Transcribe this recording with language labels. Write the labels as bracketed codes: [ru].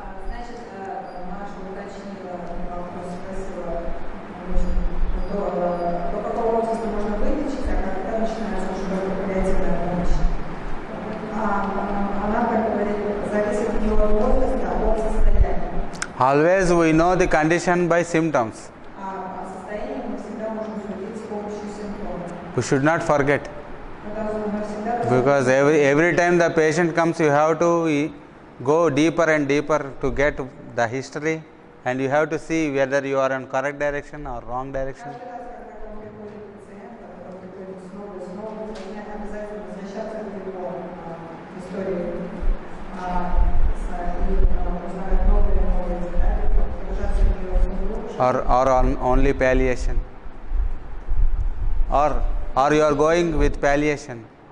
[ru] Значит, Маша уточнила вопрос, спросила, до какого возраста можно вылечить, а когда начинается уже только паллиативная помощь. Она, как говорит, зависит не от возраста, а от состояния. [en] Always we know the condition by symptoms. [ru] А состояние мы всегда можем судить с помощью симптомов. [en] We should not forget. [ru] Мы всегда [en] Because every time the patient comes, you have to go deeper and deeper to get the history, and you have to see whether you are in correct direction or wrong direction. [ru] каждый раз, когда ко мне приходит пациент, который приходит снова и снова, вы должны обязательно возвращаться к его истории и узнавать новые и новые детали, погружаться в его глубже. [en] Or on only palliation. Or you are going with palliation.